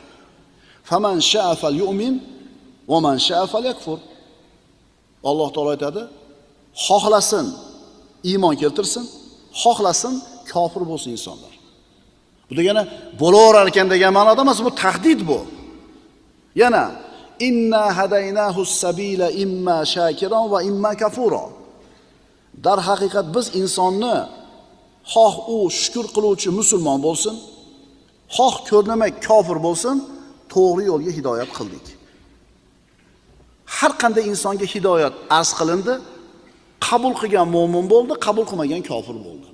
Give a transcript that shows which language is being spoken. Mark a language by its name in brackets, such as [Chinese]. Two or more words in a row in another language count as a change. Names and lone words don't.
[Arabic] فمن شاء فليؤمن ومن شاء فليكفر. [Uzbek] Alloh taolo aytadi, xohlasin iymon keltirsin, xohlasin kofir bo'lsin insonlar. Bu degani bo'laverar ekan degan ma'noda emas, bu tahdid bu. [Arabic] Yana إنا هديناه السبيل إما شاكرا وإما كفورا. [Uzbek] Dar haqiqat biz insonni xoh u shukr qiluvchi musulmon bo'lsin, xoh ko'rnamak kofir bo'lsin, to'g'ri yo'lga hidoyat qildik. Har qanday insonga hidoyat arz qilindi, qabul qilgan mu'min bo'ldi, qabul qilmagan kofir bo'ldi.